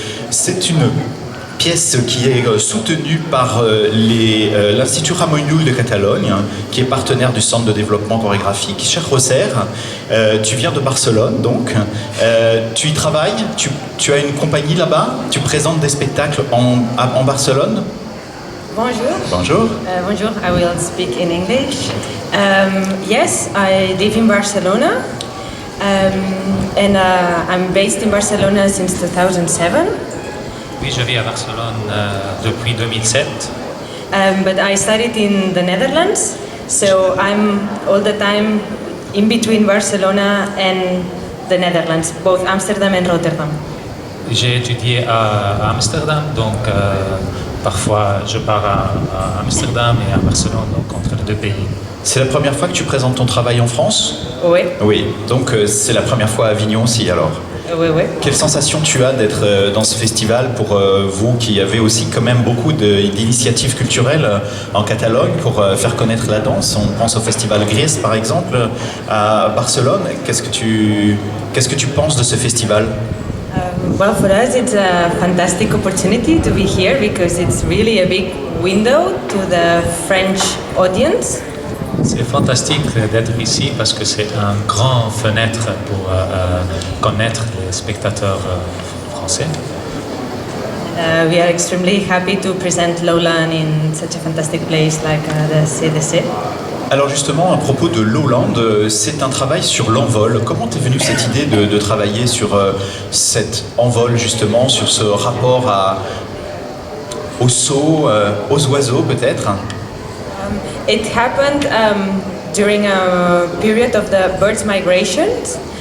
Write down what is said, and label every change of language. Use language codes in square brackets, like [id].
[fr] C'est une pièce qui est soutenue par l'Institut Ramon Llull de Catalogne, qui est partenaire du Centre de développement chorégraphique. Cher José, tu viens de Barcelone, donc. Tu y travailles, tu as une compagnie là-bas, tu présentes des spectacles en Barcelone. Bonjour. Bonjour. Bonjour, [en] I will speak in English. Yes, I live in Barcelona, and I'm based in Barcelona since 2007. [fr] Oui, je vis à Barcelone depuis 2007. [en] But I studied in the Netherlands, so I'm all the time in between Barcelona and the Netherlands, both Amsterdam and Rotterdam. [fr] J'ai étudié à Amsterdam, donc parfois je pars à Amsterdam et à Barcelone, donc entre les deux pays. C'est la première fois que tu présentes ton travail en France ? Oui. Oui, donc c'est la première fois à Avignon aussi alors. Oui, oui. Quelle sensation tu as d'être dans ce festival pour vous qui avez aussi quand même beaucoup d'initiatives culturelles en Catalogne pour faire connaître la danse? On pense au festival Gris par exemple à Barcelone. Qu'est-ce que tu penses de ce festival? [en] Well, for us it's a fantastic opportunity to be here because it's really a big window to the French audience. [fr] C'est fantastique d'être ici parce que c'est un grand fenêtre pour connaître les spectateurs français. [en] We are extremely happy to present Lowland in such a fantastic place like the CDC. [fr] Alors justement, à propos de Lowland, c'est un travail sur l'envol. Comment t'es venue cette idée de travailler sur cet envol justement, sur ce rapport au saut, aux oiseaux peut-être? [en] It happened during a period of the birds' migrations.